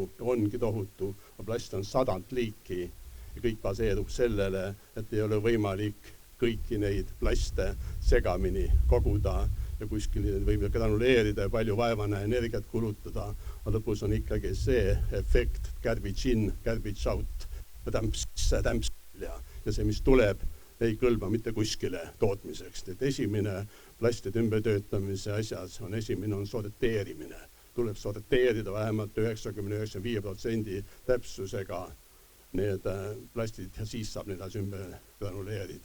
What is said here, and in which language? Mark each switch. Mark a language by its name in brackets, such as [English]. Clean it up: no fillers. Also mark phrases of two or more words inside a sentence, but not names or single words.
[Estonian] ongi tohutu, plast on 100 liiki ja kõik baseerub sellele, et ei ole võimalik kõiki neid plaste segamini koguda ja kuskil võib granuleerida ja palju vaevana energiat kulutada, aga lõpus on ikkagi see efekt, [English] garbage in, garbage out, [Estonian] tämps ja see, mis tuleb, ei kõlba mitte kuskile tootmiseks. Et esimene plastide ümbertöötamise asjas esimene on sorteerimine. Tuleb sorteerida vähemalt 90-95% täpsusega need plastid ja siis saab need ümber granuleerida.